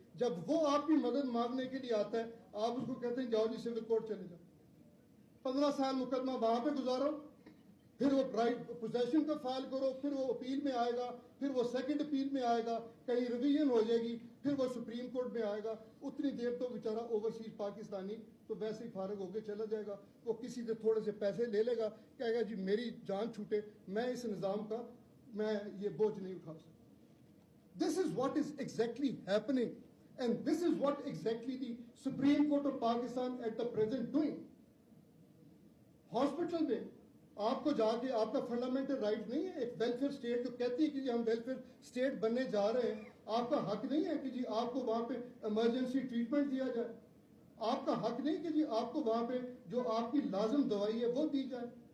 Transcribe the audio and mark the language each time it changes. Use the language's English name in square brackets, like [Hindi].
[Urdu] جب وہ آپ کی مدد مانگنے کے لیے آتا ہے آپ اس کو کہتے ہیں جاؤ جی سول کورٹ چلے جاؤ, 15 سال مقدمہ وہاں پہ گزارو, پھر وہ رائٹ پوزیشن کا فائل کرو, پھر وہ اپیل میں آئے گا, پھر وہ سیکنڈ اپیل میں آئے گا, کہیں ریویژن ہو جائے گی, پھر وہ سپریم کورٹ میں آئے گا. اتنی دیر تو بیچارہ اوورسیز پاکستانی تو ویسے ہی فارغ ہو کے چلا جائے گا. وہ کسی سے تھوڑے سے پیسے لے لے گا, کہے گا جی میری جان چھوٹے, میں اس نظام کا میں یہ بوجھ نہیں اٹھا سکتا. [English] This is what is exactly happening and this is what exactly the Supreme Court of Pakistan at the present doing. [Urdu] Hospital میں آپ کو جا کے آپ کا فنڈامنٹل رائٹ نہیں ہے, ایک ویلفیئر اسٹیٹ جو کہتی ہے کہ جی ہم ویلفیئر اسٹیٹ بننے جا رہے ہیں, آپ کا حق نہیں ہے کہ جی آپ کو وہاں پہ ایمرجنسی ٹریٹمنٹ دیا جائے, آپ کا حق نہیں کہ جی آپ کو وہاں پہ جو آپ کی لازم دوائی ہے وہ دی جائے.